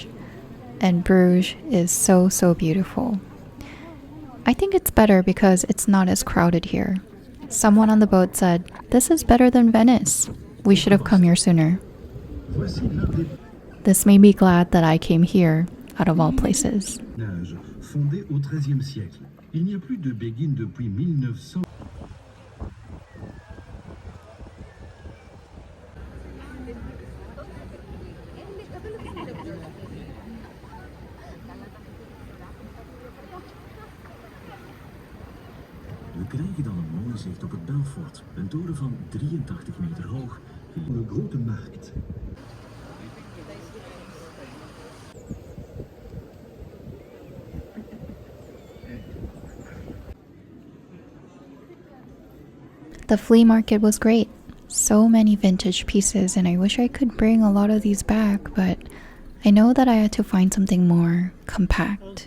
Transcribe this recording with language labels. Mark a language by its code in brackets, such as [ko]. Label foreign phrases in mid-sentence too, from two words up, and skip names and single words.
[en] And Bruges is so beautiful. I think it's better because it's not as crowded here. Someone on the boat said, "This is better than Venice. We should have come here sooner." This made me glad that I came here, out of all places. [fr] Fondé au XIIIe siècle. Il n'y a plus de béguines depuis 1900. [nl] We krijgen dan een mooi zicht op het Belfort, een toren van 83 meter hoog. Een grote markt. [en] The flea market was great. So many vintage pieces, and I wish I could bring a lot of these back, but I know that I had to find something more compact.